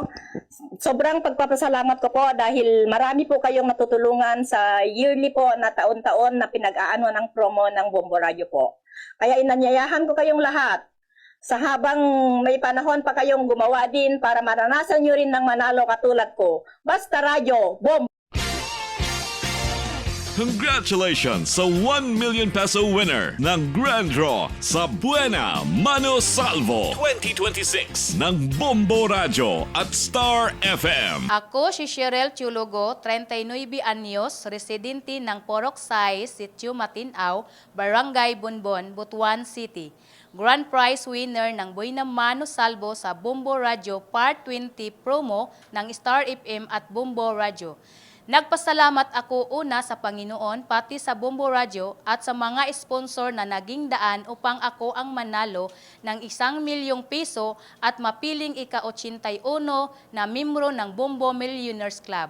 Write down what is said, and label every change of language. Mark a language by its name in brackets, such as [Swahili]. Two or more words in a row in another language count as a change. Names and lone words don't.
[Filipino] Sobrang pagpapasalamat ko po dahil marami po kayong natutulungan sa yearly po na taon-taon na pinag-aano ng promo ng Bombo Radio po. Kaya inanyayahan ko kayong lahat, sa habang may panahon pa kayong gumawa din para maranasan nyo rin ng manalo katulad ko. Basta Radio, Bombo! Congratulations sa 1 [English] million peso winner [Filipino] ng Grand Draw sa Buena Mano Salvo 2026 ng Bombo Radio at Star FM. Ako si Cheryl Chulugo, 39 anyos, residente ng Poroksay, Sitio Matinao, Barangay Bonbon, Butuan City. [English] Grand prize winner [Filipino] ng Buena Mano Salvo sa Bombo Radio Part 20 promo ng Star FM at Bombo Radio. Nagpasalamat ako una sa Panginoon, pati sa Bombo Radio at sa mga sponsor na naging daan upang ako ang manalo ng 1 milyong piso at mapiling ika-81 na membro ng Bombo Millionaires Club.